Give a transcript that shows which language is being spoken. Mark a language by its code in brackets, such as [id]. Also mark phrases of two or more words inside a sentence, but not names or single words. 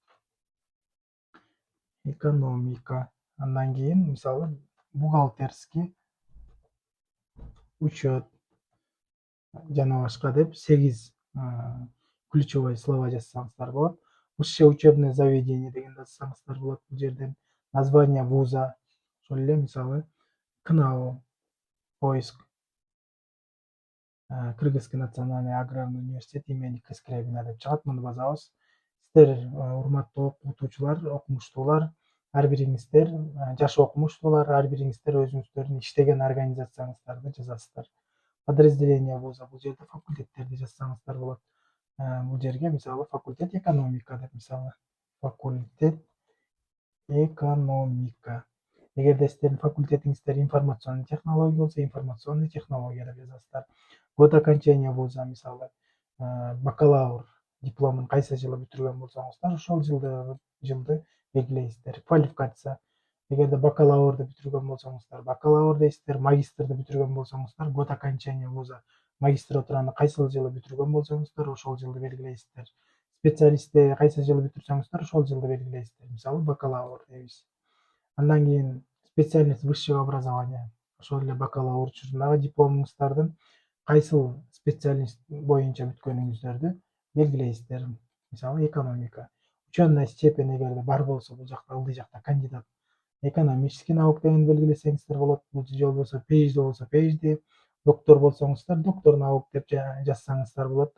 [ky] Андан кийин, мисалы, [ru] бухгалтерский, учет [ky] жана башка деп 8 [ru] ключевой слова [ky] жазсаңыздар болот. [ru] Высшее учебное заведение [ky] дегенди жазсаңыздар болот. Бул жерден [ru] название вуза, [ky] ошол эле мисалы КНАУ, поиск, Кыргызский национальный аграрный университет имени Кескребина деп чыгат. Муну базабыз. Сиздер урматтуу окутуучулар, окумуштуулар, ар бириңиздер, жаш окумуштуулар, ар бириңиздер өзүңүздөрдүн иштеген организацияңыздарды жазасыздар. [ru] Подразделение вуза, [ky] бул жерде факультеттерди жазсаңыздар болот. Бул жерге мисалы факультет экономика деп мисалы факультет экономика. Эгерде сиздердин факультетиңиздер [ru] информационный технология [ky] болсо, [ru] информационный технология [ky] деп жазасыздар. [ru] Год окончания вуза [ky] мисалы бакалавр дипломун кайсы жылы бүтүргөн болсоңуздар, ошол жылды белгилейсиздер. Квалификация. Эгерде бакалаврды бүтүргөн болсоңуздар, бакалавр дейсиздер. Магистрды бүтүргөн болсоңуздар, [ru] год окончания вуза. [ky] Магистратураны кайсы жылы бүтүргөн болсоңуздар, ошол жылды белгилейсиздер. Специалистти кайсы жылы бүтүрсөңүздөр, ошол жылды белгилейсиздер. Мисалы бакалавр дейбиз. [ru] Андан кийин специальность высшего образования. [ky] Ошол эле бакалавр учурундагы дипломуңуздардын кайсыл специальность боюнча бүткөнүңүздөрдү белгилейсиздер. Мисалы экономика. [ru] Ученая степень [ky] эгерде бар болсо, бул жакта ылдый жакта [ru] кандидат экономический наук [ky] дегенди белгилесеңиздер болот. Бул же болбосо PhD болсо PhD, доктор болсоңуздар [ru] доктор наук [ky] деп жазсаңыздар болот.